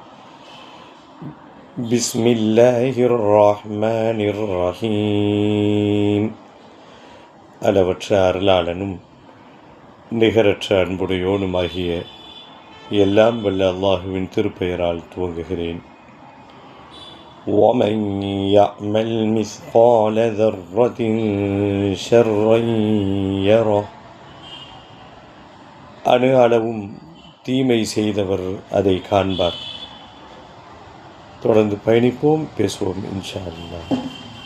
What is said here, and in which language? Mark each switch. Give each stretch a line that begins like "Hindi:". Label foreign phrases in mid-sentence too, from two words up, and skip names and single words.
Arabic: بسم الله الرحمن الرحيم.
Tamil: அளவற்ற அருளாளனும் நிகரற்ற அன்புடையோனுமாகிய எல்லாம் வல்ல அல்லாஹுவின் திருப்பெயரால் துவங்குகிறேன்.
Arabic: وَمَنْ يَعْمَلْ مِثْقَالَ ذَرَّةٍ شَرًّا يَرَهُ.
Tamil: அணு அளவும் தீமை செய்தவர் அதை காண்பார். தொடர்ந்து பயணிப்போம், பேசுவோம்
Arabic: إن شاء الله.